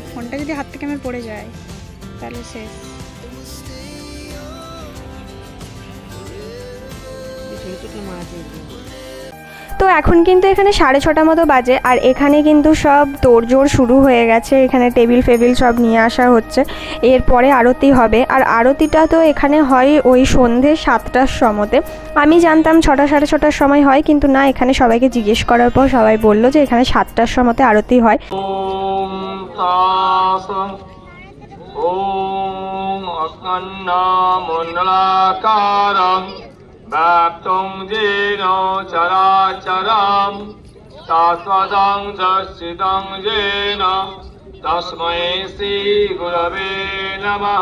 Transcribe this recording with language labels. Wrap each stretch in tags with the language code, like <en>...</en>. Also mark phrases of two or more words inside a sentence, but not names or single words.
<bn>ফোনটা যদি হাত থেকে আমার পড়ে যায় তাহলে শেষ। তো এখন কিন্তু এখানে 6:30 মতো বাজে, আর এখানে কিন্তু সব তোড়জোড় শুরু হয়ে গেছে। এখানে টেবিল ফেবিল সব নিয়ে আসা হচ্ছে, এরপরে আরতি হবে। আর আরতিটা তো এখানে হয় ওই সন্ধ্যে 7টার সময়তে। আমি জানতাম 6টা 6:30 সময় হয়, কিন্তু না, এখানে সবাইকে জিজ্ঞেস করার পর সবাই বললো যে এখানে 7টার সময়তে আরতি হয়।</bn> <sa>व्याप्तं येन चराचरं शाश्वतं दर्शितं येन तस्मै श्रीगुरवे नमः।</sa>